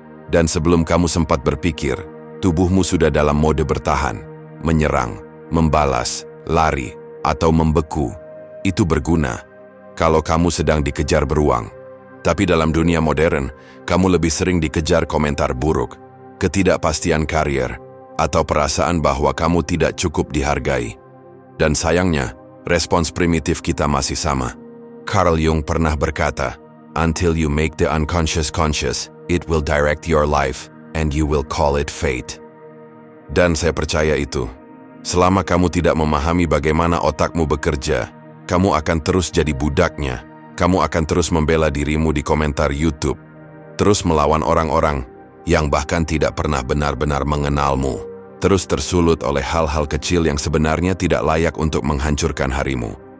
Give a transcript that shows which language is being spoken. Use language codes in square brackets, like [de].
[id] Dan sebelum kamu sempat berpikir, tubuhmu sudah dalam mode bertahan, menyerang, membalas, lari, atau membeku. Itu berguna kalau kamu sedang dikejar beruang. Tapi dalam dunia modern, kamu lebih sering dikejar komentar buruk, ketidakpastian karir, atau perasaan bahwa kamu tidak cukup dihargai. Dan sayangnya, respons primitif kita masih sama. Carl Jung pernah berkata, [en] "Until you make the unconscious conscious, it will direct your life, and you will call it fate." [id] Dan saya percaya itu. Selama kamu tidak memahami bagaimana otakmu bekerja, kamu akan terus jadi budaknya. Kamu akan terus membela dirimu di komentar YouTube, terus melawan orang-orang yang bahkan tidak pernah benar-benar mengenalmu, terus tersulut oleh hal-hal kecil yang sebenarnya tidak layak untuk menghancurkan harimu.